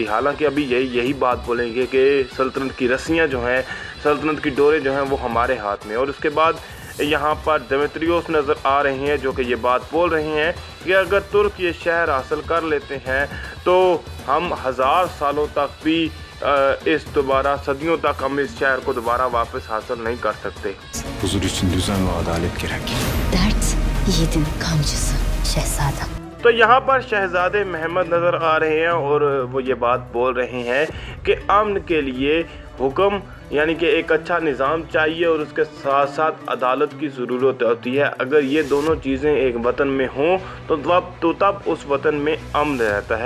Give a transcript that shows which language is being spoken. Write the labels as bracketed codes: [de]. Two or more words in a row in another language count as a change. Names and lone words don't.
[ur] حالانکہ ابھی یہی بات بولیں گے کہ سلطنت کی رسیاں جو ہیں، سلطنت کی ڈوریں جو ہیں وہ ہمارے ہاتھ میں. اور اس کے بعد یہاں پر دیمیتریوس نظر آ رہے ہیں جو کہ یہ بات بول رہے ہیں کہ اگر ترک یہ شہر حاصل کر لیتے ہیں تو ہم 1000 سالوں تک بھی دوبارہ صدیوں تک ہم اس شہر کو دوبارہ واپس حاصل نہیں کر سکتے. [tr] Huzur için düzen ve adalet gerek. Dert yiğidin kamçısı şehzadem. [ur] تو یہاں پر شہزادے محمد نظر آ رہے ہیں اور وہ یہ بات بول رہے ہیں کہ امن کے لیے حکم یعنی کہ ایک اچھا نظام چاہیے اور اس کے ساتھ ساتھ عدالت کی ضرورت ہوتی ہے. اگر یہ دونوں چیزیں ایک وطن میں ہوں تو تب اس وطن میں امن رہتا ہے.